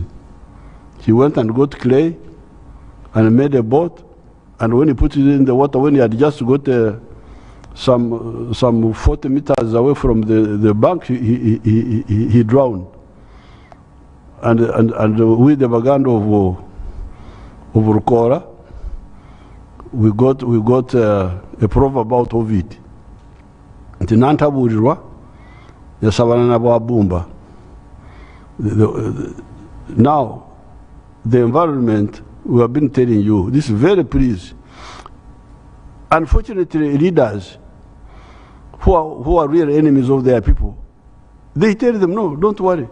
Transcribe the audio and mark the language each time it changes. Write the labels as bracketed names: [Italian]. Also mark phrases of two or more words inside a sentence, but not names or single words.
[English] He went and got clay and made a boat, and when he put it in the water, when he had just got some 40 meters away from the bank, he drowned. And with the Baganda of Rukora, we got a proverb out of it. [Nyankole] Tinanta burirwa yasabana na Bumba. [English] Now, the environment, we have been telling you, this is very pleased. Unfortunately, leaders who are real enemies of their people, they tell them, no, don't worry.